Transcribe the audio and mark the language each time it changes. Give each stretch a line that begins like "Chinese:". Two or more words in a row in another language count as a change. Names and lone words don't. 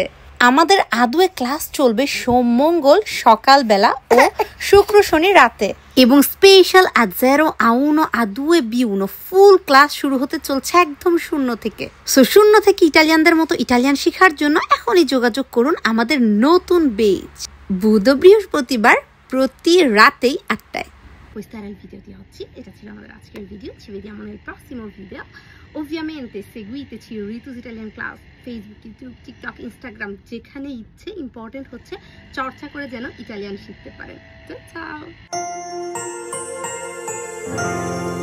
Bangla: আমাদের আদুয়ে ক্লাস চলবে সোম মঙ্গল সকালবেলা ও শুক্র শনি রাতে, এবং স্পেশাল A0 A1 A2 B1
English: full class
Bangla: শুরু হতে চলছে একদম শূন্য থেকে। সো শূন্য থেকে ইটালিয়ানদের মতো ইটালিয়ান শেখার জন্য এখনই যোগাযোগ করুন আমাদের নতুন ব্যাচ, বুধ বৃহস্পতিবার প্রতি রাতেই 8টায়।
Italian: Questa era il video di oggi, era
Bangla: ছিল আমাদের আজকের ভিডিও।
Italian: Ci vediamo nel prossimo video. Ovviamente seguiteci Ritus Italian Class, Facebook, YouTube, TikTok, Instagram,
Bangla: যেখানে ইচ্ছে। ইম্পর্টেন্ট হচ্ছে চর্চা করে যেন ইটালিয়ান শিখতে পারেন।
Italian: ciao!